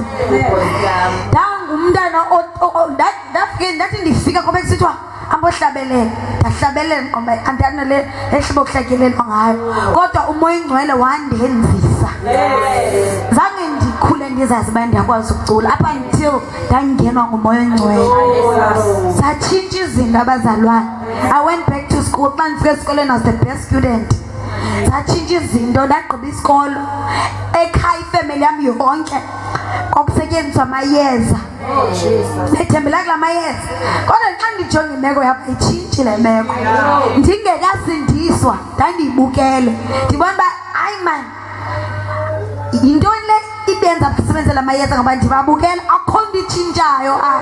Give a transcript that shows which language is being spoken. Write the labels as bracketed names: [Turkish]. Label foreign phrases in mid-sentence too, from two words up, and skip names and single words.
[Xhosa] Ndangumntana ndafike ndathi ndifika ngoba kusithiwa ambohlabelela, ndahlabelela ngoba andinale ehlobo kuhlatyelelwa ngayo, kodwa umoya ingcwele wandenzisa. Zange ndikhule ndizazi uba ndiyakwazi ukucula [English] up until [Xhosa] ndangenwa ngumoya ingcwele. Satshintsha izinto abazalwane. [English] I went back to school. [Xhosa] Xa ndifika esikolweni [English] I was the best student. [Xhosa] Satshintsha izinto, ndagqiba isikolo. Ekhaya ifemeli yam yonke kwakusetyenziswa amayeza. Ndithembela kula mayeza, kodwa xa ndijonga imeko yam ayitshintshi le meko. Ndingekasindiswa ndandiyibukele ndibona uba hayi man, yintoni le ibenza basebenzela amayeza ngoba ndibabukela akho nto itshintshayo apha.